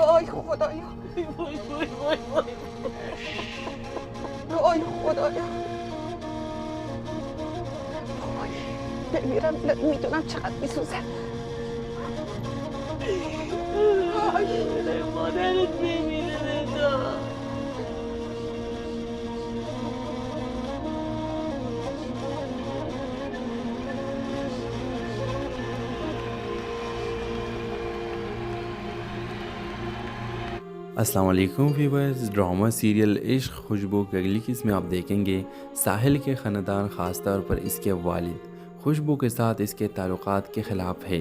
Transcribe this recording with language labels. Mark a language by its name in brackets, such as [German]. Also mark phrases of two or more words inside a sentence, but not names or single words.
[Persian] وای خدایا، وای خدایا، وای بمیرم. میدونم چقدر میسوزه. مادرت بمیره بدا. [Urdu] السلام علیکم ویوورز. ڈراما سیریل عشق خوشبو کی اگلی قسط میں آپ دیکھیں گے ساحل کے خاندان خاص طور پر اس کے والد خوشبو کے ساتھ اس کے تعلقات کے خلاف ہے.